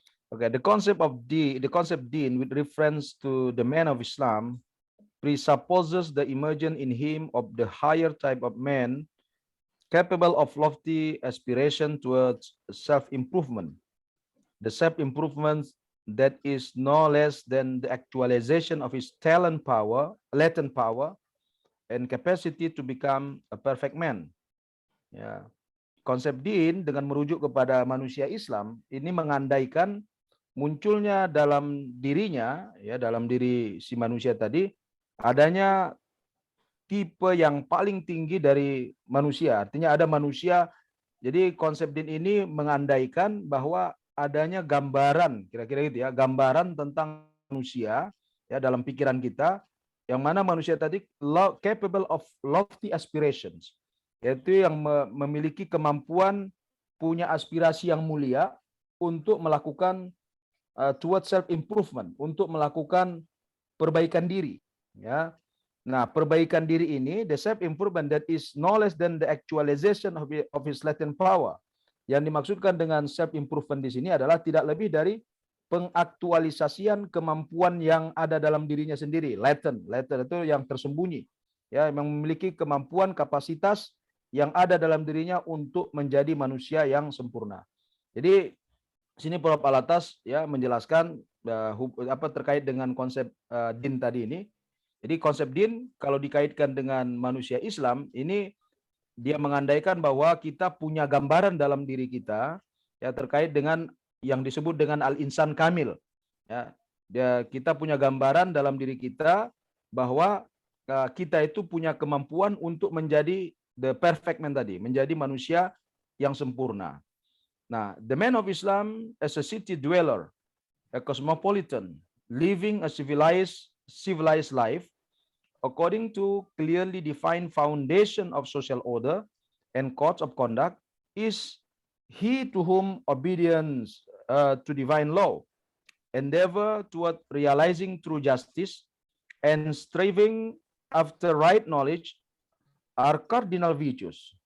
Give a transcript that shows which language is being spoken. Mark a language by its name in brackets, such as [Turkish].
[English] Okay, the concept deen with reference to the man of Islam presupposes the emergence in him of the higher type of man capable of lofty aspiration towards self-improvement. The self-improvement that is no less than the actualization of his latent power, and capacity to become a perfect man. [Indonesian] Ya. Konsep din dengan merujuk kepada manusia Islam ini mengandaikan munculnya dalam dirinya, ya, dalam diri si manusia tadi adanya tipe yang paling tinggi dari manusia. Artinya ada manusia. Jadi konsep din ini mengandaikan bahwa adanya gambaran, kira-kira gitu ya, gambaran tentang manusia ya dalam pikiran kita, yang mana manusia tadi [English] capable of lofty aspirations, [Indonesian] yaitu yang memiliki kemampuan, punya aspirasi yang mulia untuk melakukan [English] towards self improvement, [Indonesian] untuk melakukan perbaikan diri, ya. Nah, perbaikan diri ini, [English] the self improvement that is no less than the actualization of his latent power. [Indonesian] Yang dimaksudkan dengan self improvement di sini adalah tidak lebih dari pengaktualisasian kemampuan yang ada dalam dirinya sendiri. Latent itu yang tersembunyi, ya, yang memiliki kemampuan, kapasitas yang ada dalam dirinya untuk menjadi manusia yang sempurna. Jadi sini Prof. Alatas ya menjelaskan apa terkait dengan konsep din tadi ini. Jadi konsep din kalau dikaitkan dengan manusia Islam ini dia mengandaikan bahwa kita punya gambaran dalam diri kita ya terkait dengan yang disebut dengan al-insan kamil. Ya, kita punya gambaran dalam diri kita bahwa kita itu punya kemampuan untuk menjadi [English] the perfect man [Indonesian] tadi, menjadi manusia yang sempurna. [English] Nah, the man of Islam as a city dweller, a cosmopolitan, living a civilized life according to clearly defined foundation of social order and codes of conduct is he to whom obedience to divine law, endeavor toward realizing true justice, and striving after right knowledge are cardinal virtues.